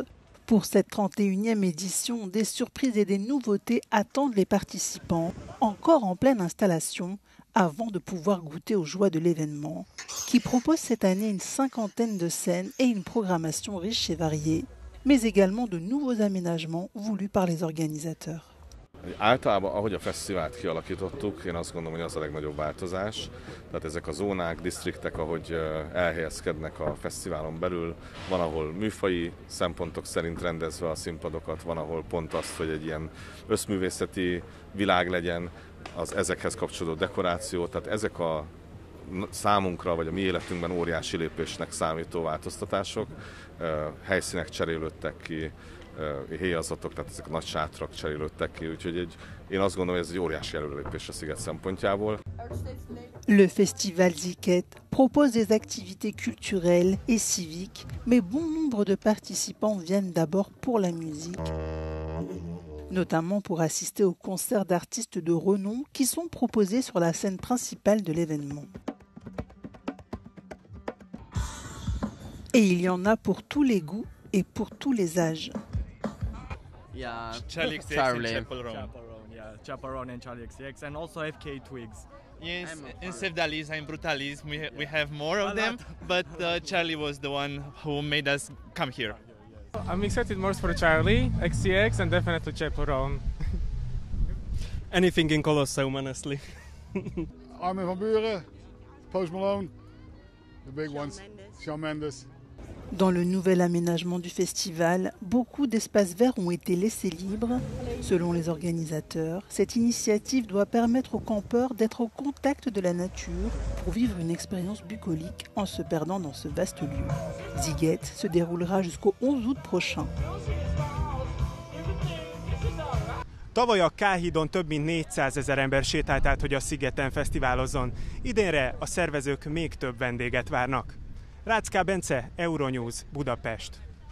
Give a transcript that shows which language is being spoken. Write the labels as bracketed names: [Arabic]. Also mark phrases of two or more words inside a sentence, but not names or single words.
[French] Pour cette 31e édition, des surprises et des nouveautés attendent les participants, encore en pleine installation, avant de pouvoir goûter aux joies de l'événement, qui propose cette année une 50aine de scènes et une programmation riche et variée, mais également de nouveaux aménagements voulus par les organisateurs. [Hungarian] Általában, ahogy a fesztivált kialakítottuk, én azt gondolom, hogy az a legnagyobb változás. Tehát ezek a zónák, disztriktek, ahogy elhelyezkednek a fesztiválon belül, van, ahol műfaji szempontok szerint rendezve a színpadokat, van, ahol pont azt, hogy egy ilyen összművészeti világ legyen, az ezekhez kapcsolódó dekoráció, tehát ezek a számunkra, vagy a mi életünkben óriási lépésnek számító változtatások, helyszínek cserélődtek ki, héjazatok, tehát ezek a nagy sátrak cserélődtek ki, úgyhogy én azt gondolom, hogy ez egy óriási előrelépés a sziget szempontjából. [French] Le Festival Ziket propose des activités culturelles et civiques, mais bon nombre de participants viennent d'abord pour la musique, notamment pour assister aux concerts d'artistes de renom qui sont proposés sur la scène principale de l'événement. Et il y en a pour tous les goûts et pour tous les âges. [English] Yeah, Charlie XCX Charlie. and Chaperone. Yeah, Chaperone and Charlie XCX, and also FK Twigs. Yes, in Sevdalis and Brutalis we have more of them, but Charlie was the one who made us come here. I'm excited most for Charlie, XCX, and definitely Chaperone. Anything in Colosseum, honestly. Armin van Buuren, Post Malone, the big ones, Shawn Mendes. [French] Dans le nouvel aménagement du festival, beaucoup d'espaces verts ont été laissés libres. Selon les organisateurs, cette initiative doit permettre aux campeurs d'être au contact de la nature pour vivre une expérience bucolique en se perdant dans ce vaste lieu. Ziget se déroulera jusqu'au 11 août prochain. [Hungarian] Tavaly a K-hídon több mint 400 000 ember sétált át, hogy a szigeten fesztiválozzon. Idénre a szervezők még több vendéget várnak. Rácz K. Bence, Euronews, Budapest.